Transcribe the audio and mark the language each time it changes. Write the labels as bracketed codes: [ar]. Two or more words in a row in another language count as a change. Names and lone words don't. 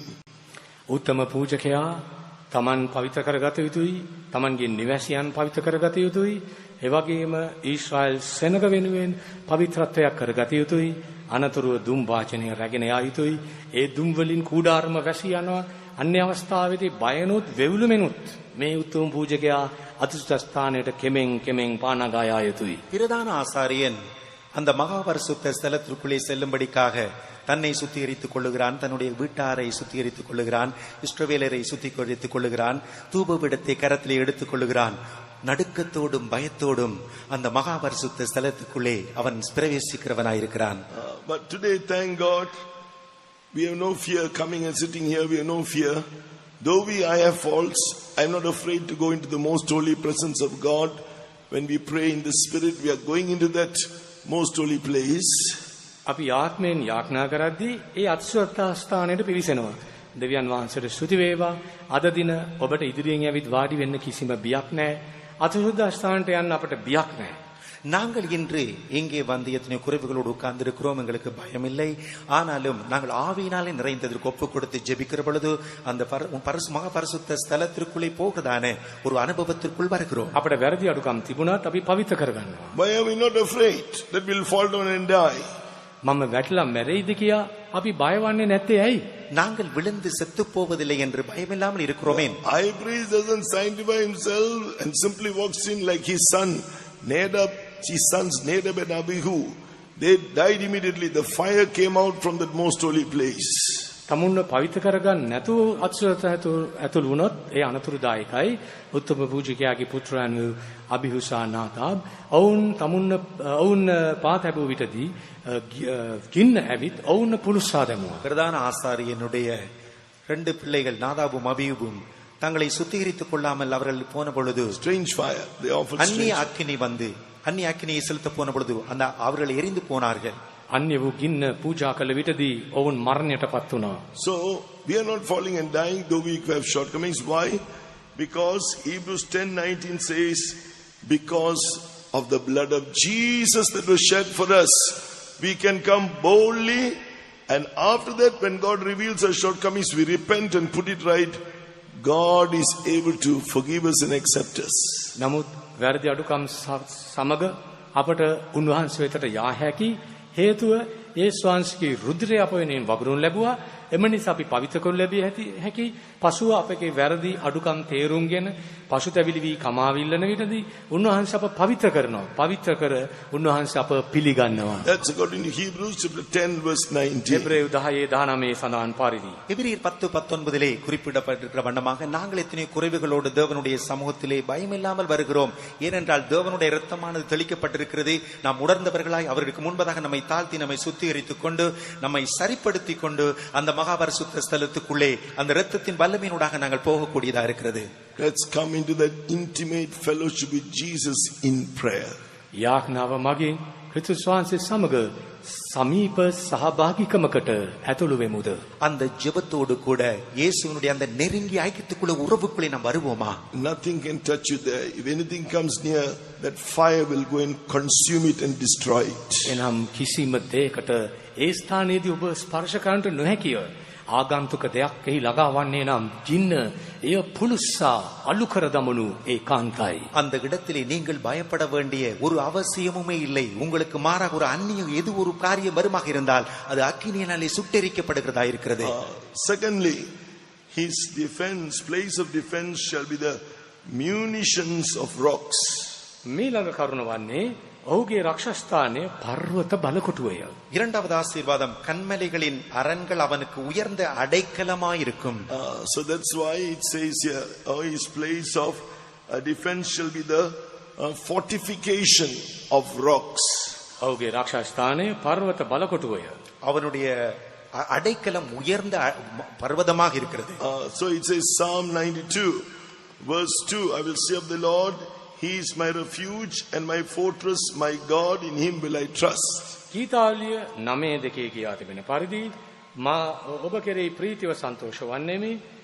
[si] උත්තම පූජකයා තමන් පවිත්‍ර කරගත යුතුයි. තමන්ගේ නිවැසියන් පවිත්‍ර කරගත යුතුයි. ඒ වගේම ඊශ්‍රායල් සෙනග වෙනුවෙන් පවිත්‍රත්වයක් කරගත යුතුයි. අනතුරුව දුම් වාචනය රැගෙන යා යුතුයි. ඒ දුම් වලින් කූඩාරම වැසී යනවා. අන්‍ය අවස්ථාවේදී බයනොත් වෙවුලුමෙනුත් මේ උතුම් පූජකයා අතිසුද්ධ ස්ථානයට කෙමෙන් පානගා යා යුතුයි. [ta] பிரதான ஆசாரியன் அந்த மகா பரிசுத்த ஸ்தலத்திற்குள்ளே செல்லும்படிக்காக தன்னை சுத்திகரித்துக் கொள்ளுகிறான், தன்னுடைய வீட்டாரை சுத்திகரித்துக் கொள்ளுகிறான், இஸ்ரவேலரை சுத்திகரித்துக் கொள்ளுகிறான், தூபபீடத்தை கரத்திலே எடுத்துக் கொள்ளுகிறான். நடுக்கத்தோடும் பயத்தோடும் அந்த மகா பரிசுத்த ஸ்தலத்துக்குள்ளே அவன் பிரவேசிக்கிறவனாயிருக்கிறான். [en] But today, thank God, we have no fear coming and sitting here. We have no fear. Though I have faults, I am not afraid to go into the most holy presence of God. When we pray in the Spirit, we are going into that most holy place. [si] අපි ආත්මයෙන් යාඥා කරද්දී ඒ අතිශුද්ධ ස්ථානයට පිවිසෙනවා. දෙවියන් වහන්සේට ස්තුති වේවා. අද දින ඔබට ඉදිරියෙන් ඇවිත් වාඩි වෙන්න කිසිම බියක් නැහැ. අතිශුද්ධ ස්ථානට යන්න අපට බියක් නැහැ. [ta] நாங்கள் இன்று இங்கே வந்து எத்தனை குறைவுகளோடு உட்கார்ந்திருக்கிறோம், எங்களுக்கு பயமில்லை. ஆனாலும் நாங்கள் ஆவியினாலே நிறைந்ததற்கு ஒப்பு கொடுத்து ஜெபிக்கிற பொழுது அந்த மகா பரிசுத்த ஸ்தலத்திற்குள்ளே போகதான ஒரு அனுபவத்திற்குள் வருகிறோம். [si] අපට වැරදි අඩුකම් තිබුණත් අපි පවිත්‍ර කරගන්නවා. [en] Why are we not afraid that we'll fall down and die? [si] මම වැටලා මැරෙයිද කියා අපි බය වෙන්නේ නැත්තේ ඇයි? [ta] நாங்கள் விழுந்து செத்து போவதில்லை என்று பயமில்லாமல் இருக்கிறோமே. [en] High priest doesn't sanctify himself and simply walks in like his sons Nadab and Abihu. They died immediately. The fire came out from that most holy place. [si] තමුන්ව පවිත්‍ර කරගන්න නැතුව අත්සලත ඇතුළු වුණොත් ඒ අනතුරුදායකයි. උත්තම පූජකයාගේ පුත්‍රයන් වූ අබිහුසා නාදාබ් ඔවුන් පාතැබූ විටදී ගින්න ඇවිත් ඔවුන් පුරුස්සා දැමුවා. [ta] பிரதான ஆசாரியனுடைய 2 பிள்ளைகள் நாதாபும் அபியூபும் தங்களை சுத்திகரித்துக் கொள்ளாமல் அவர்கள் போன பொழுது [en] Strange fire. They offered [ta] அந்நிய அக்கினி வந்து அந்நிய அக்கினியை செலுத்த போன பொழுது அந்த அவர்கள் எரிந்து போனார்கள். [si] අන්‍ය වූ ගින්න පූජා කළ විටදී ඔවුන් මරණයටපත් වුණා. [en] So we are not falling and dying though we have shortcomings. Why? Because Hebrews 10:19 says, because of the blood of Jesus that was shed for us, we can come boldly, and after that when God reveals our shortcomings, we repent and put it right. God is able to forgive us and accept us. [si] නමුත් වැරදි අඩුකම් සමග අපට උන්වහන්සේ වෙතට යා හැකි හේතුව යේසුස් වහන්සේගේ රුධිරය අප වෙනුවෙන් වගුරුන් ලැබුවා. එම නිසා අපි පවිත්‍ර කරනු ලැබිය හැකි. පසුව අපගේ වැරදි අඩුකම් තේරුම්ගෙන පසුතැවිලි වී කමාවිල්ලන විටදී උන්වහන්සේ අප පවිත්‍ර කරනවා. පවිත්‍ර කර උන්වහන්සේ අප පිළිගන්නවා. [en] That's according to Hebrews chapter 10 verse 19. [si] එබ්‍රේයු 10:19 සඳහන් පරිදි. [ta] எபிரியர் 10:19 குறிப்பிடப்பட்டிருக்கிற வண்ணமாக நாங்கள் எத்தனை குறைவுகளோடு தேவனுடைய சமூகத்திலே பயமில்லாமல் வருகிறோம். ஏனென்றால் தேவனுடைய இரத்தமானது தெளிக்கப்பட்டிருக்கிறது. நாம் உணர்ந்தவர்களாய் அவருக்கு முன்பதாக நம்மை தாழ்த்தி நம்மை சுத்திகரித்துக் கொண்டு நம்மை சரிப்படுத்திக் கொண்டு அந்த மகாபரிசுத்த ஸ்தலத்துக்குள்ளே அந்த இரத்தத்தின் வல்லமையினூடாக நாங்கள் போகக்கூடியதா இருக்கிறது. [en] Let's come into that intimate fellowship with Jesus in prayer. [si] යාඥාව මගින් ක්‍රිස්තුස් වහන්සේ සමග සමීප සහභාගීකමකට ඇතුළු වෙමුද? [ta] அந்த ஜெபத்தோடு கூட இயேசுவினுடைய அந்த நெருங்கிய ஐக்கியத்துக்குள்ள உறவுக்குள்ளே நாம் வருவோமா? [en] Nothing can touch you there. If anything comes near, that fire will go and consume it and destroy it. [si] එනම් කිසිම දෙයකට ඒ ස්ථානයේදී ඔබ ස්පර්ශ කරන්නට නොහැකිය. ආගන්තුක දෙයක් එහි ළඟාවන්නේ නම් ජින්න එය පුලුස්සා අලු කර දමනු ඒකාන්තයි. [ta] அந்த இடத்திலே நீங்கள் பயப்பட வேண்டிய ஒரு அவசியமுமே இல்லை. உங்களுக்கு மாறாக ஒரு அந்நிய எது ஒரு காரியம் வருமாக இருந்தால் அது அக்கினியினாலே சுட்டெரிக்கப்படுகிறதா இருக்கிறது. [en] Secondly, his place of defense shall be the munitions of rocks. [si] මීළඟ කරුණ වන්නේ ඔහුගේ රක්ෂස්ථානයේ පර්වත බලකොටුවය. [ta] இரண்டாவது ஆசீர்வாதம் கன்மலைகளின் அரண்கள் அவனுக்கு உயர்ந்த அடைக்கலமாயிருக்கும். [en] So that's why it says here, his place of defense shall be the fortification of rocks. [si] ඔහුගේ රක්ෂස්ථානයේ පර්වත බලකොටුවය. [ta] அவனுடைய அடைக்கலம் உயர்ந்த பர்வதமாக இருக்கிறது. [en] So it says Psalm 92 verse 2, I will say of the Lord, he is my refuge and my fortress, my God, in him will I trust. [si] ගීතාවලිය 9:2 කියා තිබෙන පරිදි මා ඔබ කෙරෙහි ප්‍රීතිව සන්තෝෂ වන්නෙමි.